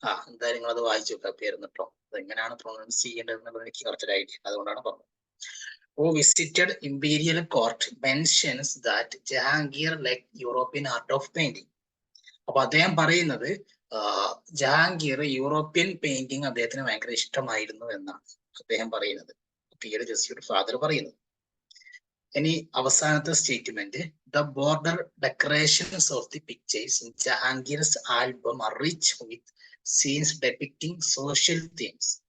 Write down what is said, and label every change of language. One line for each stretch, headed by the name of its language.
Malayalam: എന്തായാലും നിങ്ങൾ അത് വായിച്ചു നോക്കുക പേരുന്ന് കേട്ടോ. അതെങ്ങനെയാണ് പ്രൊണൗൺസ് ചെയ്യേണ്ടത് എന്നുള്ളത് എനിക്ക് കുറച്ചൊരു ഐഡിയ, അതുകൊണ്ടാണ് പറഞ്ഞത്.
English: Who visited imperial court mentions that Jahangir liked European art of painting.
Malayalam: അപ്പൊ അദ്ദേഹം പറയുന്നത് ജഹാംഗീർ യൂറോപ്യൻ പെയിന്റിങ് അദ്ദേഹത്തിന് ഭയങ്കര ഇഷ്ടമായിരുന്നു എന്നാണ് അദ്ദേഹം പറയുന്നത്, പിന്നീട് ജസ്യൂട്ട് ഫാദർ പറയുന്നത്. ഇനി അവസാനത്തെ statement,
English: The border decorations of the pictures in Jahangir's album are rich with scenes depicting social themes.